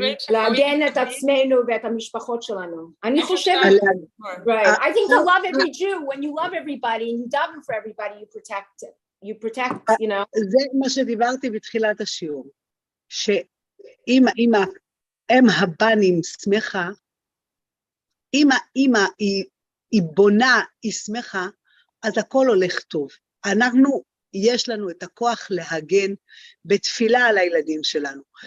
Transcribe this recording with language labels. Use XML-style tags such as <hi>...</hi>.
<he>להגן את עצמנו ואת המשפחות שלנו. אני חושבת,</he> <en>right, I think to love every Jew, when you love everybody and you daven for everybody, you protect, you know.</en> <he>זה מה שדיברתי בתחילת השיעור, שאם אם הבנים שמחה, אם האמא היא בונה, היא שמחה, אז הכל הולך טוב. יש לנו את הכוח להגן בתפילה על הילדים שלנו.</he>